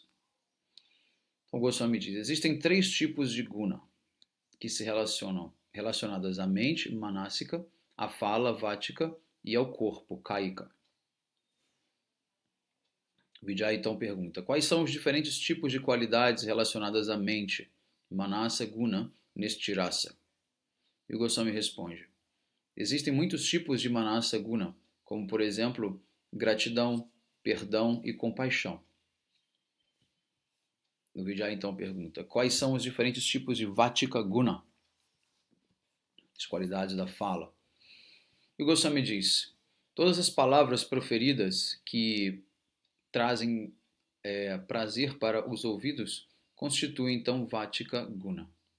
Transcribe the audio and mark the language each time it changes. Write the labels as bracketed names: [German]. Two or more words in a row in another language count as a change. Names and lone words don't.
[Portuguese] Então Goswami diz: existem 3 tipos de guna que se relacionadas à mente, manásika, à fala, vática, e ao corpo, kaika. Vijay então pergunta: quais são os diferentes tipos de qualidades relacionadas à mente, [Sanskrit] manasa, guna, [Portuguese] neste rasa? E o Goswami responde: existem muitos tipos de [Sanskrit] manasa guna, [Portuguese] como por exemplo, gratidão, perdão e compaixão. O Vijay então pergunta: quais são os diferentes tipos de [Sanskrit] Vatika Guna, [Portuguese] as qualidades da fala? E o Goswami diz: Todas as palavras proferidas que trazem prazer para os ouvidos constituem então [Sanskrit] Vatika Guna.